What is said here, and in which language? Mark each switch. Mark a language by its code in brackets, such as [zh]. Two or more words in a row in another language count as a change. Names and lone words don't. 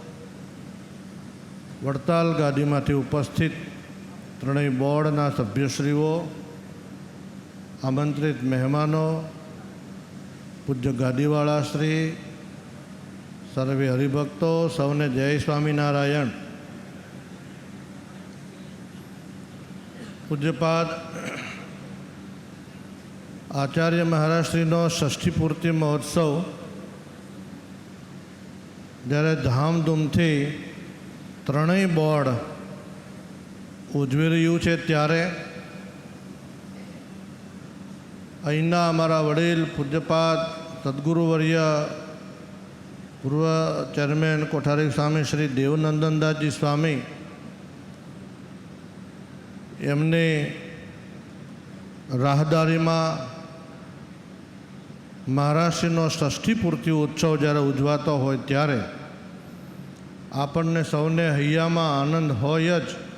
[gu] વડતાલ ગાદીમાંથી ઉપસ્થિત ત્રણેય બોર્ડના સભ્યશ્રીઓ, આમંત્રિત મહેમાનો, પૂજ્ય ગાદીવાળા શ્રી, સર્વે હરિભક્તો, સૌને જય સ્વામીનારાયણ। પૂજ્યપાદ આચાર્ય મહારાજ શ્રીનો ષષ્ઠી પૂર્તિ મહોત્સવ જ્યારે ધામધૂમથી ત્રણેય બોર્ડ ઉજવી રહ્યું છે ત્યારે અહીંના અમારા વડીલ પૂજ્યપાદ સદગુરુવર્ય પૂર્વ ચેરમેન કોઠારી સ્વામી શ્રી દેવનંદનદાસજી સ્વામી, એમની રાહદારીમાં મહારાષ્ટ્રનો ષષ્ઠી પૂર્તિ ઉત્સવ જ્યારે ઉજવાતો હોય ત્યારે આપણને સૌને હૈયામાં આનંદ હોય જ।